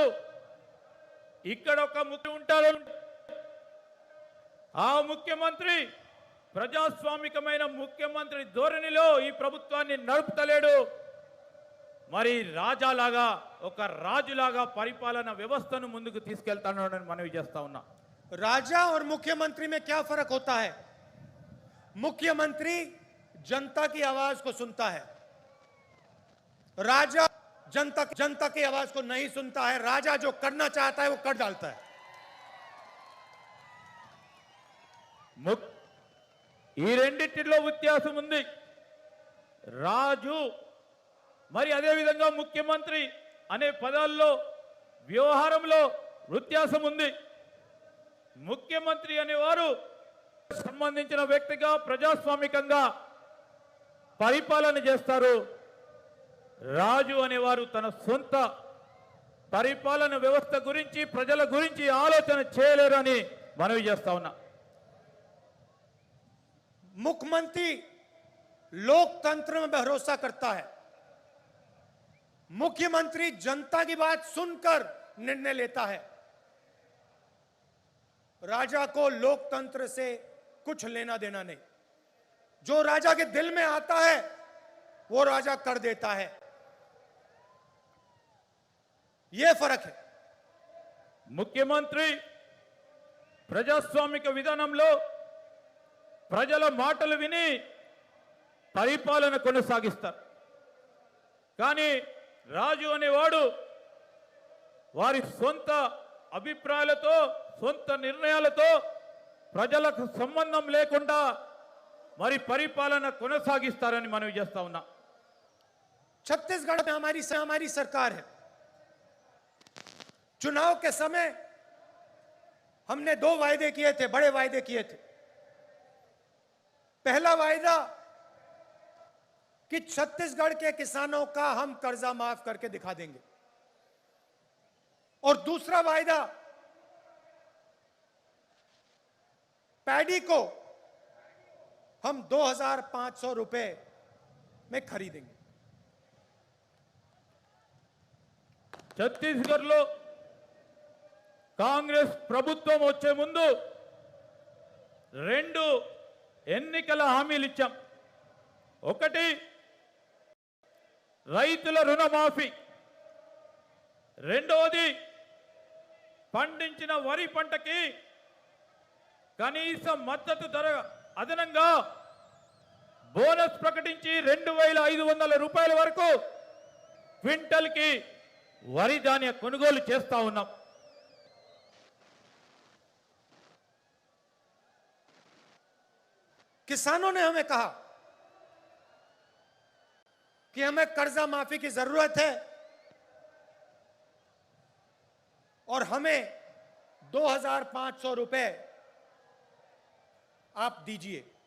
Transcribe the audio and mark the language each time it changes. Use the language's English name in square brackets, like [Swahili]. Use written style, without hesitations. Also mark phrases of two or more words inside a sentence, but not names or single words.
[Telugu] ఇక్కడ ఒక ముఖ్యమంత్రి ఉంటారు, ఆ ముఖ్యమంత్రి ప్రజాస్వామికమైన ముఖ్యమంత్రి ధోరణిలో ఈ ప్రభుత్వాన్ని నడుపుతలేడు. మరి రాజాలాగా, ఒక రాజులాగా పరిపాలన వ్యవస్థను ముందుకు తీసుకెళ్తానని మనవి చేస్తా ఉన్నా. [Hindi] राजा और मुख्यमंत्री में क्या फर्क होता है? मुख्यमंत्री जनता की आवाज को सुनता है, राजा जनता की आवाज को नहीं सुनता है। राजा जो करना चाहता है वो कर डालता है। [Telugu] ఈ రెండిటిలో వ్యత్యాసం ఉంది. రాజు మరి అదే విధంగా ముఖ్యమంత్రి అనే పదాల్లో వ్యవహారంలో వ్యత్యాసం ఉంది. ముఖ్యమంత్రి అనేవారు సంబంధించిన వ్యక్తిగా ప్రజాస్వామికంగా పరిపాలన చేస్తారు. రాజు అనేవారు తన సొంత పరిపాలన వ్యవస్థ గురించి, ప్రజల గురించి ఆలోచన చేయలేరని మనవి చేస్తా ఉన్నా. [Hindi] मुख्यमंत्री लोकतंत्र में भरोसा करता है। मुख्यमंत्री जनता की बात सुनकर निर्णय लेता है। राजा को लोकतंत्र से कुछ लेना देना नहीं। जो राजा के दिल में आता है वो राजा कर देता है। यह फर्क है। [Telugu] ముఖ్యమంత్రి ప్రజాస్వామిక విధానంలో ప్రజల మాటలు విని పరిపాలన కొనసాగిస్తారు. కానీ రాజు అనేవాడు వారి సొంత అభిప్రాయాలతో సొంత నిర్ణయాలతో ప్రజలకు సంబంధం లేకుండా మరి పరిపాలన కొనసాగిస్తారని మనం చేస్తా ఉన్నాం. [Hindi] छत्तीसगढ़ में हमारी सरकार है. चुनाव के समय हमने 2 वायदे किए थे, बड़े वायदे किए थे. पहला वायदा कि छत्तीसगढ़ के किसानों का हम कर्जा माफ करके दिखा देंगे, और दूसरा वायदा पैडी को हम 2,500 रुपए में खरीदेंगे. [Telugu] ఛత్తీస్గఢ్లో కాంగ్రెస్ ప్రభుత్వం వచ్చే ముందు 2 ఎన్నికల హామీలు ఇచ్చాం. ఒకటి రైతుల రుణమాఫీ, రెండవది పండించిన వరి పంటకి కనీస మద్దతు ధర అదనంగా బోనస్ ప్రకటించి 2,500 రూపాయల వరకు క్వింటల్కి వరి ధాన్య కొనుగోలు చేస్తా ఉన్నాం. [Hindi] किसानों ने हमें कहा कि हमें कर्जा माफी की जरूरत है और हमें 2,500 रुपए आप दीजिए.